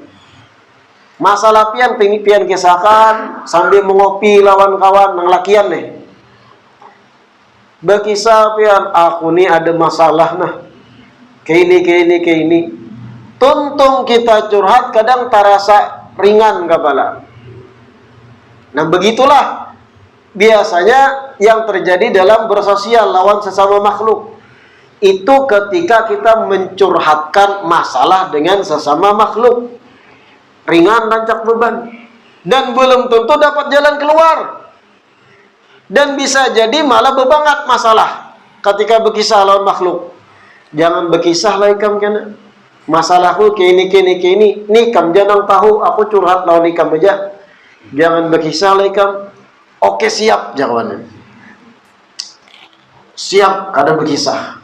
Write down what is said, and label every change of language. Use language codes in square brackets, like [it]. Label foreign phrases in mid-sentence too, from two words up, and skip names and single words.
[bjn] Masalah pian kisahkan sambil mengopi lawan kawan nang lakian nih. Berkisah pian, aku nih ada masalah nah. Kayak ini. Tuntung kita curhat kadang terasa ringan kepala. [id] Nah begitulah biasanya yang terjadi dalam bersosial lawan sesama makhluk. Itu ketika kita mencurhatkan masalah dengan sesama makhluk. [bjn] Ringan rancak beban. [id] Dan belum tentu dapat jalan keluar. [bjn] Dan bisa jadi malah bebangat masalah ketika berkisah lawan makhluk. Jangan berkisah lah ikam kena. [id] Masalahku kayak ini. [bjn] Nih kam jangan tahu aku curhat lawan ikam aja. Jangan berkisah lah ikam. Oke siap jawabannya. Siap kada berkisah.